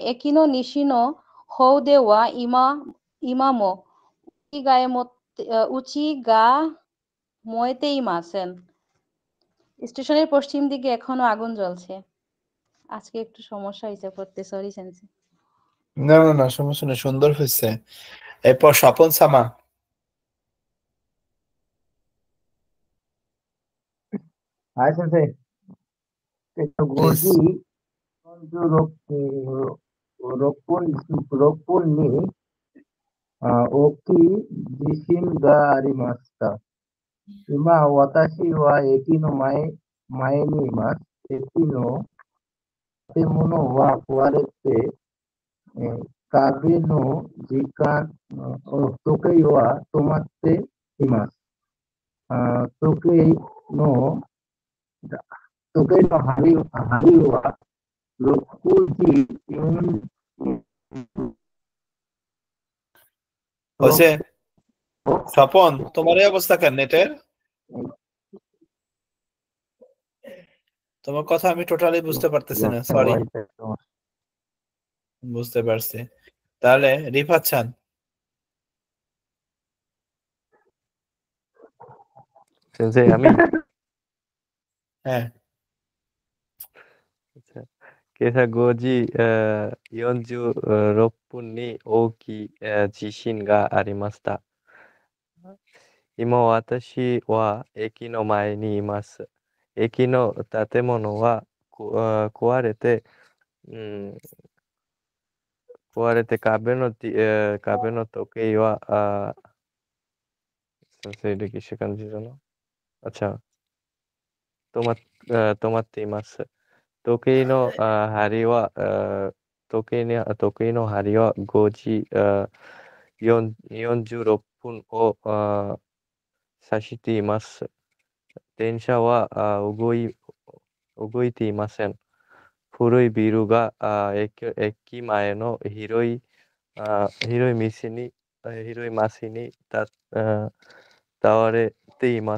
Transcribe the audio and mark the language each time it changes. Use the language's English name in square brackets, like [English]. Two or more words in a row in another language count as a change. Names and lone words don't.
[Japanese] 駅の 西の 方で は 今も うち が 燃えて いません. [Bangla] স্টেশনের পশ্চিম দিকে এখনো আগুন জ্বলছে। আজকে একটু সমস্যা হয়েছে পড়তে, সরি সেন্সে। না না না, সমস্যা নেই, সুন্দর হয়েছে। এরপর স্বপন সামা। [English] Hi, Sensei. [Bangla] প্লিজ। [Japanese] 五時 四十 六本木 に 大き 地震 が ありました. 今 私 は 駅 の 前 に います. 駅 の 建物 は かわれて 壁 の 時間 時計 は 止まって います. 時計 の 針 は 六時 [Bangla] হয়েছে? স্বপন, তোমার এই অবস্থা কেন নেটের? তোমার কথা আমি টোটালি বুঝতে পারতেছি না, সরি। বুঝতে পারছি। তাহলে রিফাত খান। সেন্সেই আমি। হ্যাঁ। [Japanese] আচ্ছা, 今朝 五時 四十 六分 に 大き 地震 が ありました. 今 私 は 駅 の 前 に います. 駅 の 建物 は くわれて 壁 の 時計 は [Bangla] সেন্সেই এটা কিসে কাঞ্জি জানো? আচ্ছা, [Japanese] 止まって います. 時計 の 針 は 時計 の 針 は 5:46 を指しています。電車は動いていません。古いビルが駅前の広い道に広いマスに倒れています。